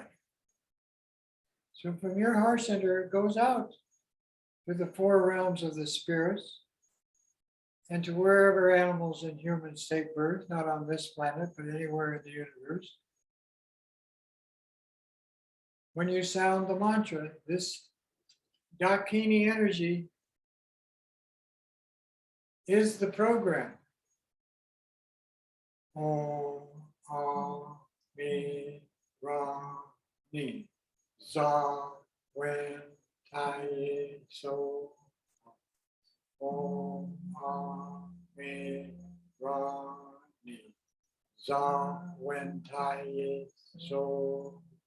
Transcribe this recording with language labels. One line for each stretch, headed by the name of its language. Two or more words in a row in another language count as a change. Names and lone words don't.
English: So from your heart center, it goes out to the four realms of the spirits and to wherever animals and humans take birth, not on this planet, but anywhere in the universe. When you sound the mantra, this Dakini energy is the program. Om, Mi, Ra, Ni, Za, Wen, Tai, So. Om, Mi, Ra, Ni, Za, Wen, Tai, So.